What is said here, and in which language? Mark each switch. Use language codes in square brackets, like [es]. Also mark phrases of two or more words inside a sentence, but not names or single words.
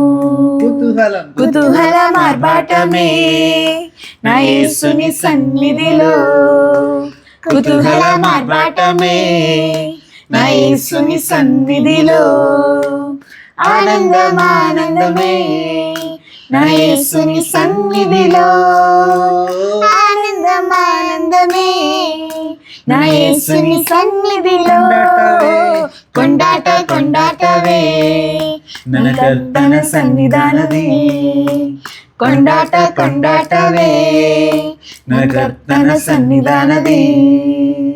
[te] కుతూహల మార్బాటమే నా యేసుని సన్నిధిలో, కుతూహల మార్బాటమే నా యేసుని సన్నిధిలో, ఆనందమానందమే నా యేసుని సన్నిధిలో, ఆనందమానందమే నా యేసుని సన్నిధిలో, కొండాట కొండాటవే [kn] ನನ್ನ ಕರ್ತನ ಸನ್ನಿಧಾನದಿ, [te] కొండాట కొండాటవే [kn] ನನ್ನ ಕರ್ತನ ಸನ್ನಿಧಾನದಿ.